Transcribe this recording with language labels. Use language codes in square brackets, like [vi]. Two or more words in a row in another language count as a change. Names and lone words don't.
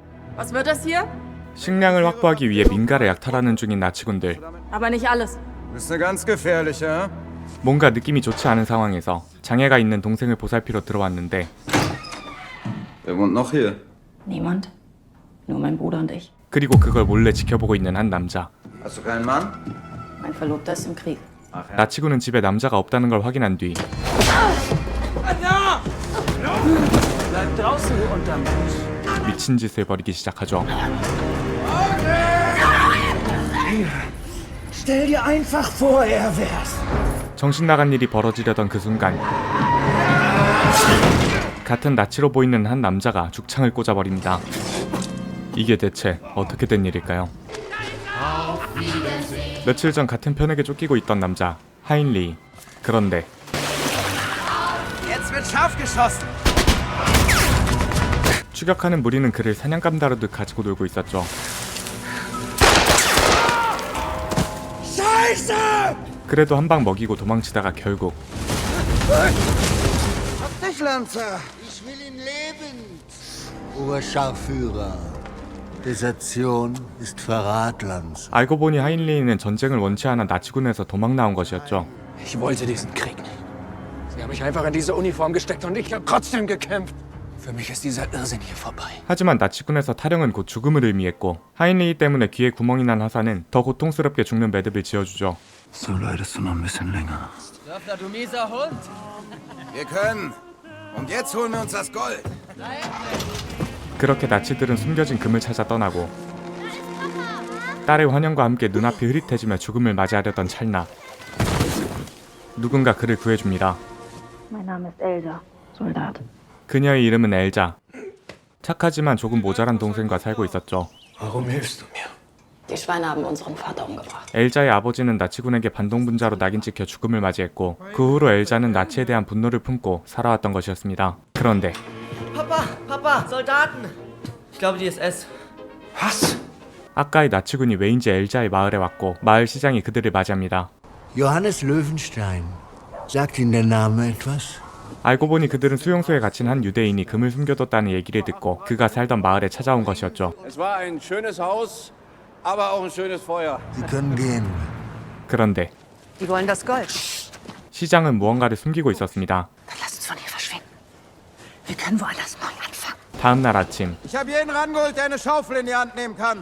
[de] Was wird das hier? [ko] 식량을 확보하기 위해 민가를 약탈하는 중인 나치군들. [de] Aber nicht alles. Bist eine ganz gefährliche, hä? [ko] 뭔가 느낌이 좋지 않은 상황에서 장애가 있는 동생을 보살피러 들어왔는데 [de] Wer wohnt noch hier? Niemand. Nur mein Bruder und ich. [ko] 그리고 그걸 몰래 지켜보고 있는 한 남자. [de] Hast du keinen Mann? Mein Verlobter ist im Krieg. [ko] 나치군은 집에 남자가 없다는 걸 확인한 뒤 [de] Bleib draußen, du Untermensch. [ko] 미친 짓을 벌이기 시작하죠. [de] Stell dir einfach vor, er wär's. [ko] 정신 나간 일이 벌어지려던 그 순간 같은 나치로 보이는 한 남자가 죽창을 꽂아버립니다. 이게 대체 어떻게 된 일일까요? 며칠 전 같은 편에게 쫓기고 있던 남자 하인리. 그런데 [de] Jetzt wird scharf geschossen. [ko] 추격하는 무리는 그를 사냥감 다루듯 가지고 놀고 있었죠. [de] Scheiße! [ko] 그래도 한 방 먹이고 도망치다가 결국 [de] Dich, Lanzer. Ich will ihn lebend. Oberscharführer. Desertion ist Verrat, Lanz. [ko] 알고 보니 하인리는 전쟁을 원치 않아 나치군에서 도망 나온 것이었죠. [de] Ich wollte diesen Krieg nicht. Sie haben mich einfach in diese Uniform gesteckt und ich habe trotzdem gekämpft. Für mich ist dieser Irrsinn hier vorbei. [ko] 하지만 나치군에서 탈영은 곧 죽음을 의미했고 하인리 때문에 귀에 구멍이 난 하사는 더 고통스럽게 죽는 매듭을 지어주죠. [de] So leidest du noch ein bisschen länger. Dörfler, du mieser Hund. Wir können. Und jetzt holen wir uns das Gold. [ko] 그렇게 나치들은 숨겨진 금을 찾아 떠나고 딸의 환영과 함께 눈앞이 흐릿해지며 죽음을 맞이하려던 찰나 누군가 그를 구해줍니다. [de] Mein Name ist Elsa. Soldat. [ko] 그녀의 이름은 엘자. 착하지만 조금 모자란 동생과 살고 있었죠. [de] Warum hilfst du mir? Die Schweine haben unseren Vater umgebracht. [ko] 엘자의 아버지는 나치군에게 반동분자로 낙인 찍혀 죽음을 맞이했고 그 후로 엘자는 나치에 대한 분노를 품고 살아왔던 것이었습니다. 그런데 [de] Papa, Soldaten! Ich glaube, die SS. Was? [ko] 아까의 나치군이 왜인지 엘자의 마을에 왔고 마을 시장이 그들을 맞이합니다. [de] Johannes Löwenstein. Sagt Ihnen der Name etwas? [ko] 알고 보니 그들은 수용소에 갇힌 한 유대인이 금을 숨겨뒀다는 얘기를 듣고 그가 살던 마을에 찾아온 것이었죠. [de] Es war ein schönes Haus, aber auch ein schönes Feuer. Sie können gehen. [ko] 그런데 [de] Die wollen das Gold. [ko] 시장은 무언가를 숨기고 있었습니다. [de] Dann lass uns von hier verschwinden. Wir können woanders neu anfangen. [ko] 다음 날 아침 [de] Ich habe jeden rangeholt, der eine Schaufel in die Hand nehmen kann.